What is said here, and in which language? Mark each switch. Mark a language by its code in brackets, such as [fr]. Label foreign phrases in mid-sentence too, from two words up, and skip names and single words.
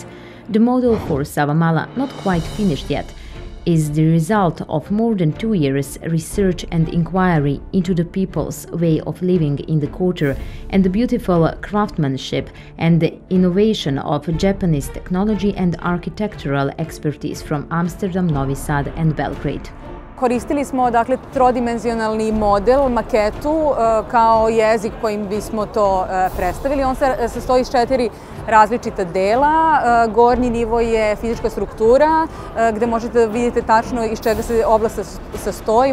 [en] The model for Savamala, not quite finished yet, is the result of more than 2 years research and inquiry into the people's way of living in the quarter and the beautiful craftsmanship and the innovation of Japanese technology and architectural expertise from Amsterdam, Novi Sad and Belgrade. [sr] Koristili smo trodimenzionalni model, maketu, kao jezik kojim bismo to predstavili. On se sastoji iz 4 različita dela. Gornji nivo je fizička struktura, gde možete da vidite tačno iz čega se oblast sastoji.